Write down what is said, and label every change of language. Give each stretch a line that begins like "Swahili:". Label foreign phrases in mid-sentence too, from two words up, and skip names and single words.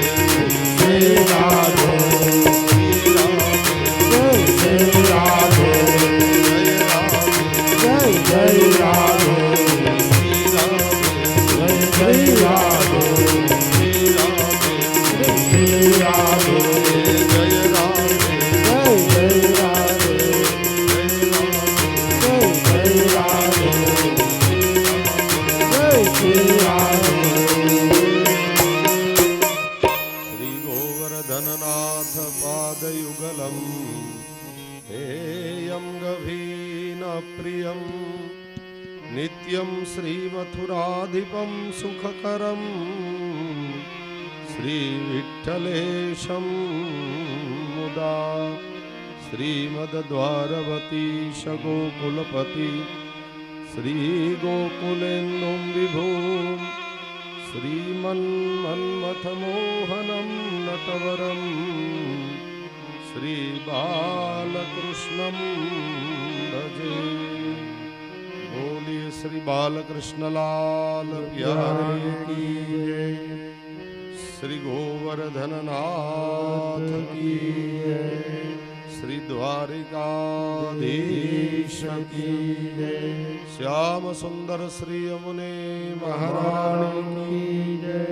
Sanskrit: શ્રી રાધે જય શ્રી રાધે જય જય રાધે જય જય રાધે શ્રી રાધે જય જય રાધે જય જય રાધે જય શ્રી રાધે શ્રી ગોવર્ધનનાથ પાદયુગલમ हेयं गभीन प्रियं नित्यं श्रीमथुराधिपं सुखकरं श्रीविठ्ठलेशं मुदा श्रीमद्द्वारवतीश गोकुलपति श्रीगोकुलेन्दुं विभुं श्रीमन्मन्मथमोहनं नटवरं श्री बालकृष्णं भजे।
Hindi: बोलिए श्री बालकृष्ण लाल प्यारे की जय। श्री गोवर्धन नाथ की जय। श्री द्वारिकाधीश की जय। श्याम सुंदर श्री यमुने महारानी की जय।